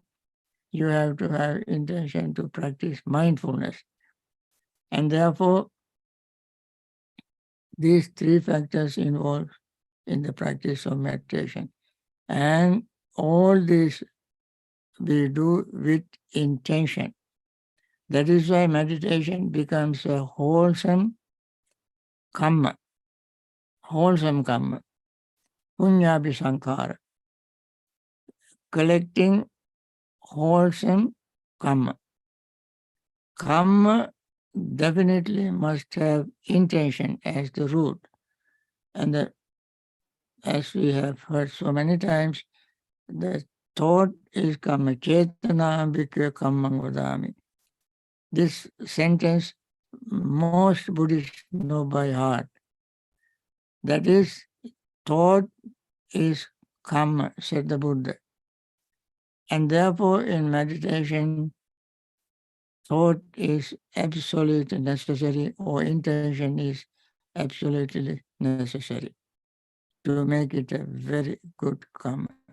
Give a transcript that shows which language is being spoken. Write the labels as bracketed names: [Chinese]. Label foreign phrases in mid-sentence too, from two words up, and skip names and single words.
[English] You have to have intention to practice mindfulness, and therefore these three factors involved in the practice of meditation, and all this we do with intention. That is why meditation becomes a karma, wholesome karma, [Pali] punyabhi sankhara, [English] collecting wholesome karma. Karma definitely must have intention as the root. And as we have heard so many times, the thought is karma, [Pali] chetana bhikkhave kammang vadami. [English] This sentence most Buddhists know by heart. That is, thought is karma, said the Buddha. And therefore, in meditation, thought is absolutely necessary, or intention is absolutely necessary to make it a very good karma.